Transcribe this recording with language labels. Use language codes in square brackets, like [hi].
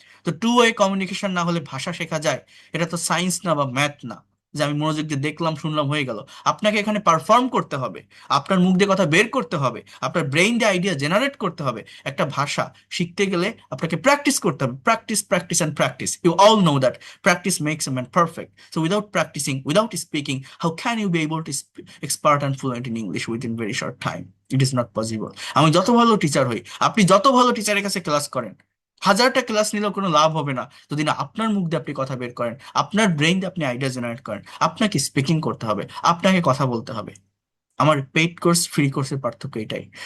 [bn] তো two way communication না হলে ভাষা শেখা যায়? এটা তো সায়েন্স না বা ম্যাথ না, যে আমি মনোযোগ দিয়ে দেখলাম শুনলাম হয়ে গেল। আপনাকে এখানে পারফর্ম করতে হবে, আপনার মুখ দিয়ে কথা বের করতে হবে, আপনার ব্রেইন দিয়ে আইডিয়া জেনারেট করতে হবে। একটা ভাষা শিখতে গেলে আপনাকে প্র্যাকটিস করতে হবে, [en] Practice practice and practice. You all know that practice makes a man perfect. So without practicing, without speaking, how can you be able to expert and fluent in English within very short time? It is not possible. [bn] আমি যত ভালো teacher হই, আপনি যত ভালো টিচারের কাছে class করেন, হাজারটা ক্লাস নিলেও কোনো লাভ হবে না যদি না আপনার মুখ দিয়ে আপনি কথা বের করেন, আপনার ব্রেইন দিয়ে আপনি আইডিয়া জেনারেট করেন। আপনাকে স্পিকিং করতে হবে, আপনাকে কথা বলতে হবে। আমার পেইড কোর্স ফ্রি কোর্সের পার্থক্য এটাই।